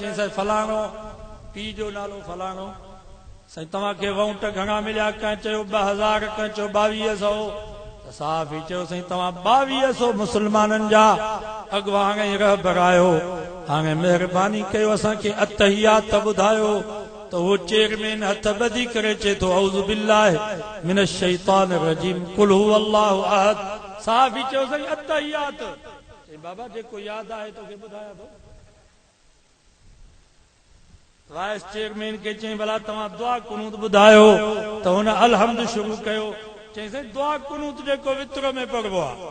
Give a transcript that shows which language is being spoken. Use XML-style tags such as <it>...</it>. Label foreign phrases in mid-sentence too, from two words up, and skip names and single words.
<sd>चईंसि फलाणो, पीउ जो नालो फलाणो। साईं तव्हांखे वोट घणा मिलिया? कंहिं चयो 2000, कंहिं चयो 2200। त सहाफ़ी चयो साईं तव्हां 2200 मुस्लमाननि जा अॻुवान ऐं रहबर आहियो, हाणे महिरबानी कयो असांखे अतहियात ॿुधायो। त उहो चेयरमैन हथ ॿधी करे चए थो</sd> <ar>أعوذ بالله من الشيطان الرجيم قل هو الله أحد.</ar> <sd>सहाफ़ी चयो साईं अतहियात। चई बाबा जेको यादि आहे तोखे ॿुधायां थो। वाइस चेयरमैन खे चई भला तव्हां दुआ कुनूत ॿुधायो। त हुन अलहम्द शुरू कयो। चई साईं दुआ कुनूत जेको वितरो में पढ़बो आहे।</sd>